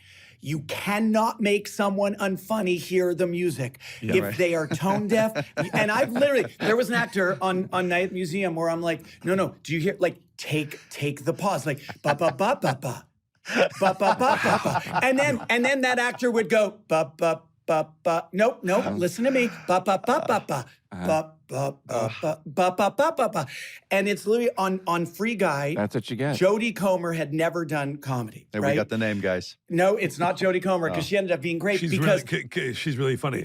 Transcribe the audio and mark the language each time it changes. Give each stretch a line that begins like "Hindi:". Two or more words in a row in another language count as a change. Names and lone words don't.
English: You cannot make someone unfunny hear the music if they are tone deaf. And I've literally, there was an actor on Night at the Museum where I'm like, no, do you hear, like, take the pause, like, ba ba ba ba ba, ba ba ba ba ba. And then that actor would go, ba ba ba ba, nope, listen to me, ba ba ba ba ba. Ba, ba, ba, ba, ba, ba, ba, ba, ba. And it's literally on Free Guy. That's what you get. Jodie Comer had never done comedy. There, right? we got the name, guys. No, it's not Jodie Comer because she ended up being great She's because she's really funny.